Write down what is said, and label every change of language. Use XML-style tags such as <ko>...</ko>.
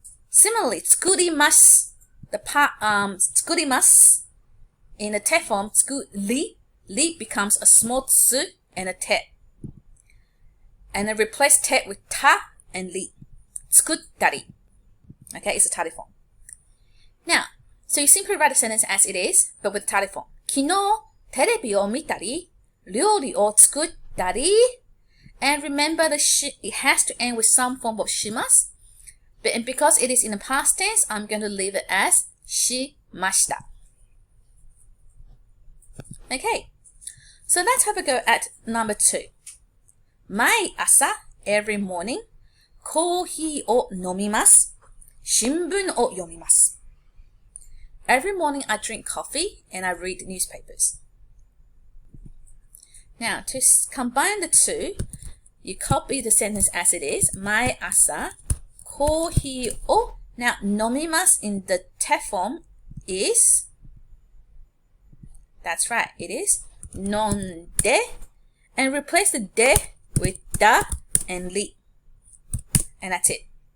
<en>Similarly, tsukurimasu, the part tsukurimasu in the te form, li becomes a small tsu and a te. And then replace te with ta and li. Tsukuttari. Okay, it's a tari form. Now, so you simply write the sentence as it is, but with tari form.</en> <ja>昨日テレビを見たり、料理を作ったり。</ja> <en>And remember, it has to end with some form of shimasu. And because it is in the past tense, I'm going to leave it as shimashita. Okay, so let's have a go at number 2.</en> <ja>毎朝</ja> <en>every morning</en> <ja>コーヒーを飲みます。新聞を読みます。</ja> <en>Every morning I drink coffee and I read newspapers. Now, to combine the two, you copy the sentence as it is.</en> <ja>毎朝 コーヒーを</ja> <en>Now, 飲みます in the te form is, that's right, it is 飲んで and replace the de with da and li. And that's it.</en>